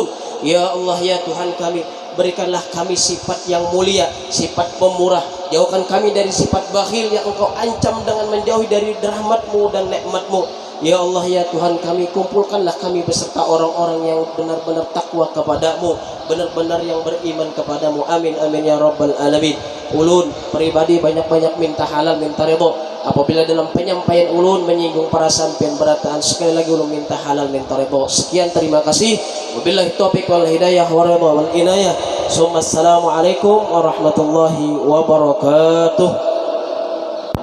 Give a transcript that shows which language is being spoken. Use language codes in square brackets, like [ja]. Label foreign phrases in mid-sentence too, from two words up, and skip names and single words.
[id] Ya Allah, ya Tuhan kami, berikanlah kami sifat yang mulia, sifat pemurah. Jauhkan kami dari sifat bakhil yang Engkau ancam dengan menjauhi dari rahmat-Mu dan nikmat-Mu. Ya Allah, ya Tuhan kami, kumpulkanlah kami beserta orang-orang yang benar-benar takwa kepadamu, benar-benar yang beriman kepadamu. [ar] آمين آمين يا رب العالمين. [bjn] Ulun pribadi banyak-banyak minta halal, minta ridho. Apabila dalam penyampaian ulun menyinggung perasaan pian berataan, sekali lagi ulun minta halal, minta ridho. [id] Sekian, terima kasih. [ar] وبالله التوفيق والهداية والرضا والعناية. السلام عليكم ورحمة الله وبركاته.